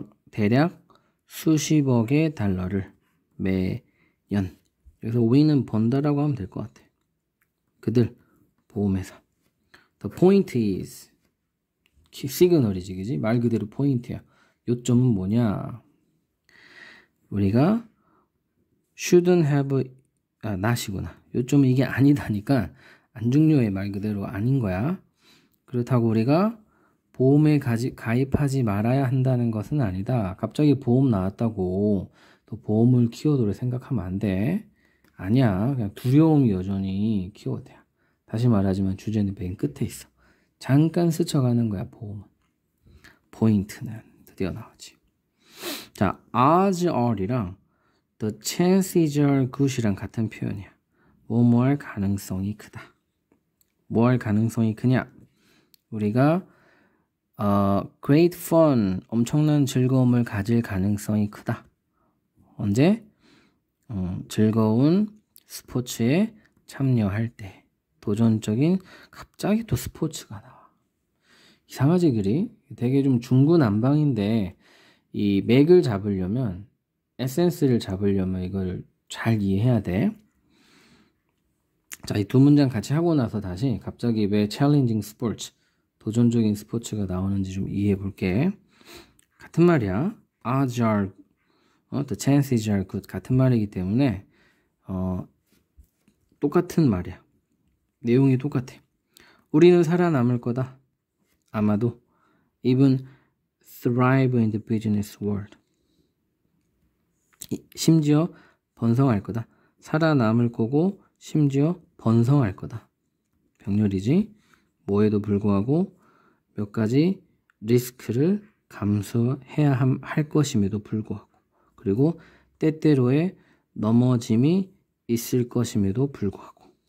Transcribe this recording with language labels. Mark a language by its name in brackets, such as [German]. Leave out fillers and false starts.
[Korean] 대략 수십억의 달러를 매년. 그래서 우리는 번다라고 하면 될 것 같아. 그들, 보험회사. [English] The point is, [Korean] 시그널이지, 그지? 말 그대로 포인트야. 요점은 뭐냐? 우리가 [English] shouldn't have, [Korean] not이구나. 요점은 이게 아니다니까 안 중요해. 말 그대로 아닌 거야. 그렇다고 우리가 보험에 가입하지 말아야 한다는 것은 아니다. 갑자기 보험 나왔다고 또 보험을 키워드로 생각하면 안 돼. 아니야. 그냥 두려움이 여전히 키워드야. 다시 말하지만 주제는 맨 끝에 있어. 잠깐 스쳐가는 거야, 보험은. 포인트는 드디어 나오지. 자, [English] odds are [Korean] 이랑 [English] the chances are good [Korean] 이랑 같은 표현이야. 뭐 할 가능성이 크다. 뭐 할 가능성이 크냐? 우리가 [English] great fun, [Korean] 엄청난 즐거움을 가질 가능성이 크다. 언제? 즐거운 스포츠에 참여할 때. 도전적인, 갑자기 또 스포츠가 나와. 이상하지 그리? 되게 좀 중구난방인데 이 맥을 잡으려면, 에센스를 잡으려면 이걸 잘 이해해야 돼. 자, 이 두 문장 같이 하고 나서 다시 갑자기 왜 [English] challenging sports, [Korean] 도전적인 스포츠가 나오는지 좀 이해해 볼게. 같은 말이야. [English] odds are, the chances are good. [Korean] 같은 말이기 때문에 똑같은 말이야. 내용이 똑같아. 우리는 살아남을 거다. 아마도. [English] even thrive in the business world. [Korean] 심지어 번성할 거다. 살아남을 거고 심지어 번성할 거다. 병렬이지. 뭐에도 불구하고 몇 가지 리스크를 감수해야 할 것임에도 불구하고, 그리고 때때로의 넘어짐이 있을 것임에도 불구하고.